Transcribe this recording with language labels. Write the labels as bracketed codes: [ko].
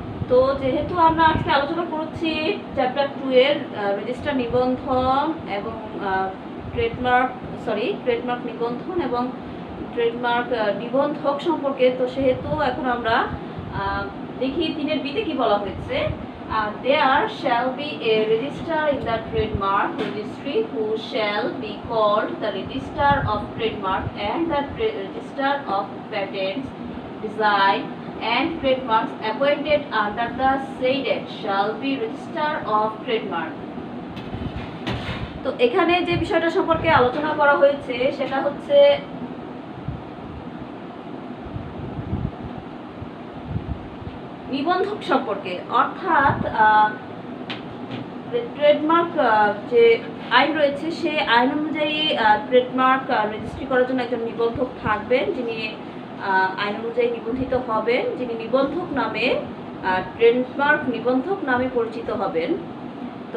[bn] তো যেহেতু আমরা আজকে আলোচনা করছি চ্যাপ্টার 2 এর রেজিস্টার নিবন্ধন এবং ট্রেডমার্ক নিবন্ধন এবং ট্রেডমার্ক নিবন্ধক সম্পর্কে, তো সেহেতু এখন আমরা দেখি 3-এর বিতে কি বলা হয়েছে। [en] There shall be a registrar in the trademark registry who shall be called the registrar of trademark, and the registrar of patents, design and trademarks appointed under the said act shall be registrar of trademark। [bn] তো এখানে যে বিষয়টা সম্পর্কে আলোচনা করা হয়েছে সেটা হচ্ছে নিবন্ধক সম্পর্কে। অর্থাৎ ট্রেডমার্ক যে আইন রয়েছে সেই আইন অনুযায়ী ট্রেডমার্ক রেজিস্ট্রি করার জন্য একজন নিবন্ধক থাকবেন, যিনি আইন অনুযায়ী নিবন্ধিত হবেন, যিনি নিবন্ধক নামে, ট্রেডমার্ক নিবন্ধক নামে পরিচিত হবেন। তো